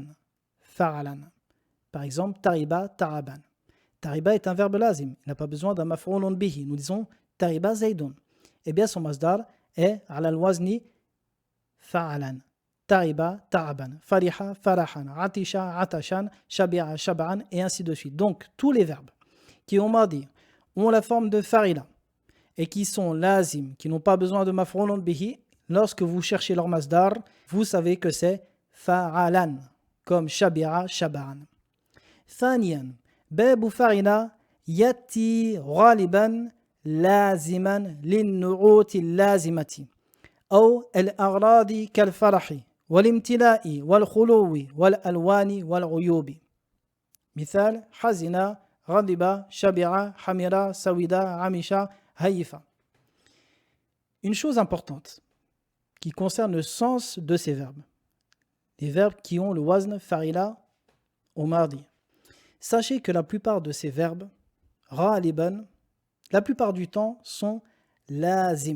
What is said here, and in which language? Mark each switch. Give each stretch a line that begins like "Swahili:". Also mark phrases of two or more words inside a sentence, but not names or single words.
Arabic: فعلا.
French: Par exemple,
Arabic: طرب تعبا.
French: Tariba est un verbe lazim, il n'a pas besoin d'un
Arabic: مفعول به.
French: Nous disons
Arabic: طرب زيد.
French: Eh bien son masdar est
Arabic: على الوزن فعلا. طرب، تعبا، فرح، فرحا، عطش، عطشا، شبع، شبعا,
French: et ainsi de suite. Donc, tous les verbes qui ont mardi ont la forme de fa'ila et qui sont lazim, qui n'ont pas besoin de
Arabic: مفعول به,
French: lorsque vous cherchez leur masdar, vous savez que c'est fa'alan, comme
Arabic: شبع، شبعا. ثانيا، باب فعل يأتي غالبا لازما للنعوت اللازمة, أو الأغراض كالفرح والامتلاء والخلو والألوان والعيوب. مثال حزن غضب شبع حمر سودا عمش هيف.
French: Une chose importante qui concerne le sens de ces verbes, les verbes qui ont le wazn fa'ila au mardi. Sachez que la plupart de ces verbes, ghaliban, la plupart du temps sont lazim.